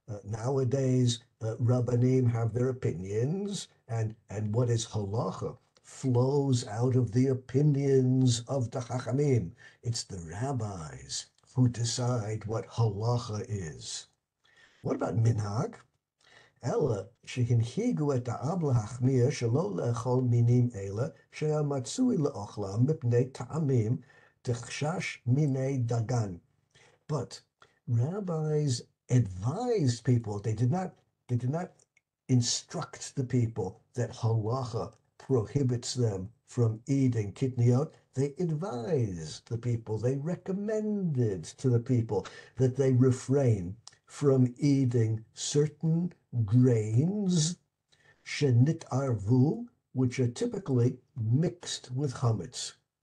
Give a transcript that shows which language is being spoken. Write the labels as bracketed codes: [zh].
[en] Nowadays, Rabbanim have their opinions, and what is halacha flows out of the opinions of the Chachamim. It's the rabbis who decide what halacha is. What about minhag? [he] אלא שהנהיגו את העם להחמיר שלא לאכול מינים אלה שהיה מצוי לאוכלם מפני טעמים דחשש מיני דגן. [en] But rabbis advised people. They did not instruct the people that halacha prohibits them from eating kitniyot. They advised the people, they recommended to the people that they refrain from eating certain grains, shenit arvu, which are typically mixed with chametz.